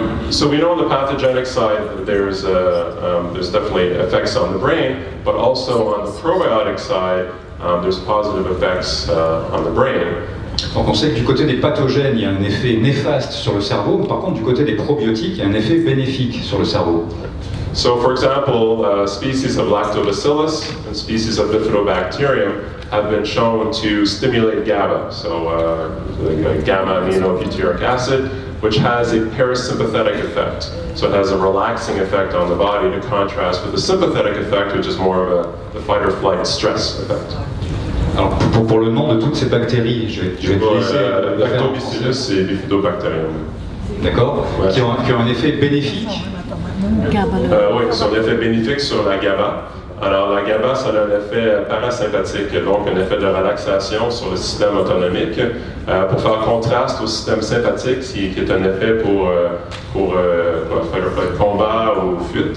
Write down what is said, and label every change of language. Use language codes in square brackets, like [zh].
[en] So we know on the pathogenic side there's definitely effects on the brain, but also on the probiotic side there's positive effects on the brain. [fr] Donc on sait que du côté des pathogènes, il y a un effet néfaste sur le cerveau, mais par contre du côté des probiotiques, il y a un effet bénéfique sur le cerveau. [en] So for example, species of Lactobacillus and species of Bifidobacterium have been shown to stimulate GABA, so gamma-aminobutyric acid, which has a parasympathetic effect. So it has a relaxing effect on the body to contrast with the sympathetic effect, which is more of the fight or flight stress effect. [fr] pour le nom de toutes ces bactéries, je vais te laisser. Lactobacillus et Bifidobacterium. D'accord, ouais. qui ont un effet bénéfique. Oui, qui ont un effet bénéfique sur la GABA. Alors, la GABA, ça a un effet parasympathique, donc un effet de relaxation sur le système autonomique, pour faire contraste au système sympathique, qui est un effet pour faire le combat ou fuite.